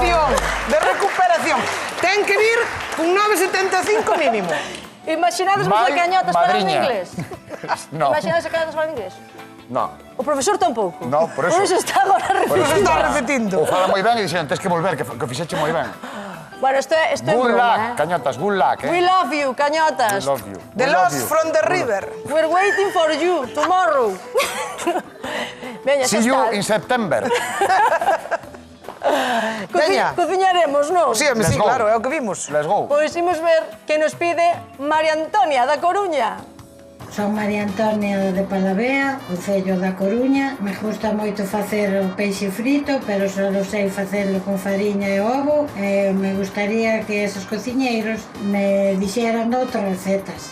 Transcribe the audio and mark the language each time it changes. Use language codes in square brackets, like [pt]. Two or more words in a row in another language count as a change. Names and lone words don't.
[gl] De recuperación. Ten que vir cun 9,75 mínimo. Imaginades vos a Vai, Cañotas falando madriña. inglés? No. Imaginades a Cañotas falando inglés? No. O profesor tampouco. No, por eso. Por eso está agora Por eso repetindo. está repetindo. O fala moi ben e dixeron, tens que volver, que fixeche moi ben. Bueno, isto é [en] Good luck, [gl] broma, Cañotas, [en] good luck, We love you, Cañotas. We love you. The We love Lost you. from the River. We're waiting for you tomorrow. [gl] Veña, xa [en] See you [gl] está. [en] in September. [gl] Veña. Cociñaremos, non? Sí, [en] Let's [gl] sí, [en] go. [gl] claro, é o que vimos. [en] Let's go. [gl] Pois imos ver que nos pide María Antonia da Coruña. Son María Antonia de Palavea, Concello da Coruña. Me gusta moito facer o peixe frito, pero só sei facelo con fariña e ovo. Me gustaría que esos cociñeiros me dixeran outras recetas.